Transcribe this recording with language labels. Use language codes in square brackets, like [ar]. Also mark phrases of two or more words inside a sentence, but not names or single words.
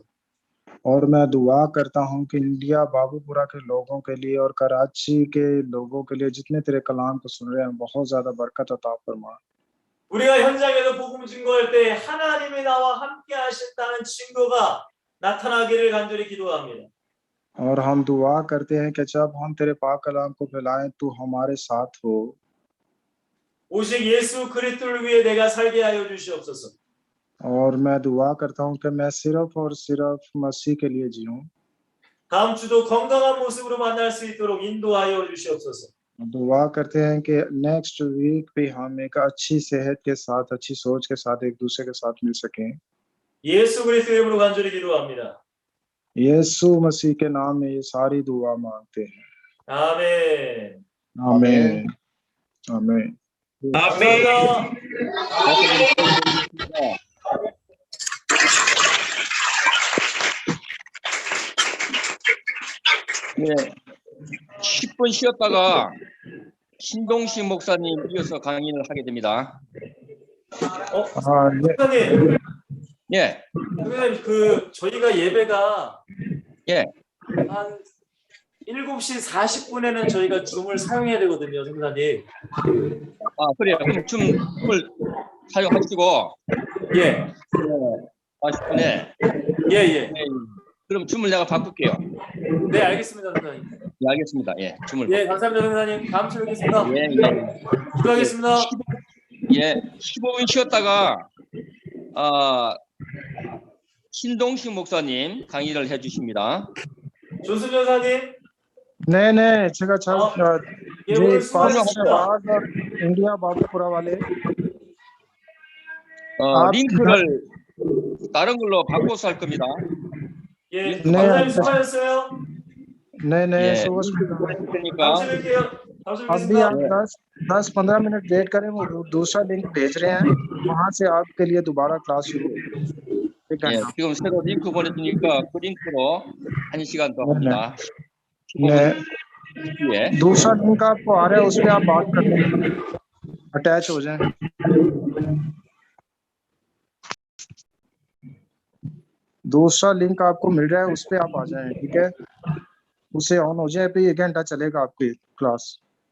[hi] और मैं दुआ करता हूँ कि इंडिया बाबूपुरा के लोगों के लिए और कराची के लोगों के लिए जितने तेरे कलाम को सुन रहे हैं बहुत ज्यादा बरकत अता फरमा। [ko] 우리가 현장에서 복음 증거할 때 하나님이 나와 함께 하신다는 증거가 나타나기를 간절히 기도합니다. [hi] और हम दुआ करते हैं कि जब हम तेरे पाक कलाम को फैलाएं तू हमारे साथ हो। [ko] 오직 예수 그리스도를 위해 내가 살게 하여 주시옵소서. [hi] और मैं दुआ करता हूँ कि मैं सिर्फ और सिर्फ मसीह के लिए जीऊं। [ko] 다음 주도 건강한 모습으로 만날 수 있도록 인도하여 주시옵소서. [hi] दुआ करते हैं कि [en] next week [hi] भी हम एक अच्छी सेहत के साथ, अच्छी सोच के साथ एक दूसरे के साथ मिल सकें। [ko] 예수 그리스도의 이름으로 간절히 기도합니다. [hi] यीशु मसीह के नाम में ये सारी दुआ मांगते हैं। [ko] 아멘. आमीन आमीन। 감사합니다. 네, 10분 쉬었다가 신동식 목사님 이어서 강의를 하게 됩니다. [hi] हाँ ये [ko] 목사님, 예, 목사님 저희가 예배가 예, 한 7시 40분에는 저희가 줌을 사용해야 되거든요, 목사님. 그래요. 그럼 줌을 사용하시고, 예, 40분에, 예. 그럼 줌을 내가 바꿀게요. 네, 알겠습니다, 목사님. 네, 알겠습니다. 예, 줌을. 예, 감사합니다, 목사님. 다음 주에 뵙겠습니다. 예. 기도하겠습니다. 예, 15분 쉬었다가, 신동식 목사님 강의를 해주십니다. 존슨 전사님. [hi] नहीं नहीं [ko] 제가 잘 예, [hi] जी [ko] 오늘 [hi] पास [ko] 수고하셨습니다. [hi] शहबाज और इंडिया बाबूपुरा वाले [ko] 링크를 다른 걸로 바꿔서 할 겁니다. 예, 네, 원장님 수고하셨어요. [hi] नहीं नहीं [ko] 예, [hi] सुबह [ko] 링크 [hi] सुबह [ko] 보내줄 테니까 다음 주에 뵐게요. 다음 주에 [hi] अभी [ko] 뵙겠습니다. [hi] आप 10-15 मिनट वेट करें, वो दूसरा लिंक भेज रहे हैं, वहां से आपके लिए दोबारा क्लास शुरू होगी। एक [ko] 예, [hi] घंटा [ko] 지금 새로 링크 보내주니까 그 링크로 1시간 더 네, 합니다. [hi] ने [ko] 15분 뒤에. [hi] दूसरा लिंक आपको आ रहा है, उस पर आप बात कर लें, अटैच हो जाएं। दूसरा लिंक आपको मिल रहा है, उस पे आप आ जाएं, ठीक है, उसे ऑन हो जाए, फिर 1 घंटा चलेगा आपकी क्लास।